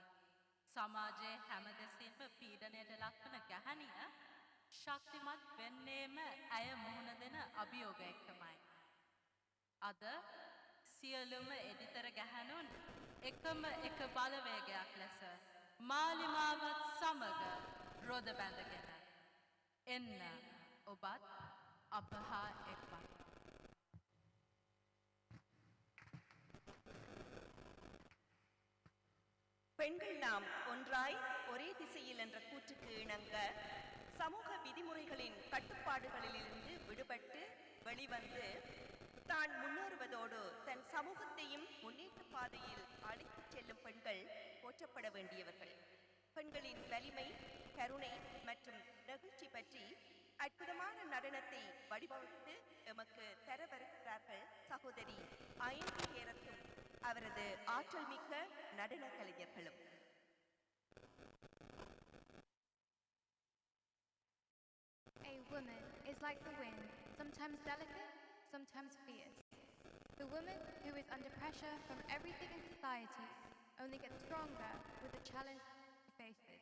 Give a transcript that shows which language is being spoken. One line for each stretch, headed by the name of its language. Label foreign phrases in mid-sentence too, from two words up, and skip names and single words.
Sinhala: සමාජයේ හැම දෙසින්ම පීඩනයට ලක්වන ගැහැණිය ශක්තිමත් වෙන්නේම ඇය මුහුණ දෙන අභියෝග එක්කමයි. අද සියලුම එඩිතර ගැහැණුන් එකම එක බලවේගයක් ලෙස මාලිමාවත් සමග රොද බැඳගෙන එන්න ඔබත් අප හා එක්වන්න.
Tamil: பெண்கள் நாம் ஒன்றாய் ஒரே திசையில் என்ற கூற்றுக்கு இணங்க சமூக விதிமுறைகளின் கட்டுப்பாடுகளிலிருந்து விடுபட்டு வெளிவந்து தான் முன்னேறுவதோடு தன் சமூகத்தையும் முன்னேற்ற பாதையில் அழைத்துச் செல்லும் பெண்கள் போற்றப்பட வேண்டியவர்கள். பெண்களின் வலிமை, கருணை மற்றும் நெகிழ்ச்சி பற்றி அற்புதமான நடனத்தை வடிவமைத்து எமக்கு தர வருகிறார்கள் சகோதரி அயன்தி ஹேரத்தும் அவரது ஆற்றல் மிக்க நடன கலைஞர்களும்.
English: A woman is like the wind, sometimes delicate, sometimes fierce. The woman who is under pressure from everything in society only gets stronger with the challenge she faces.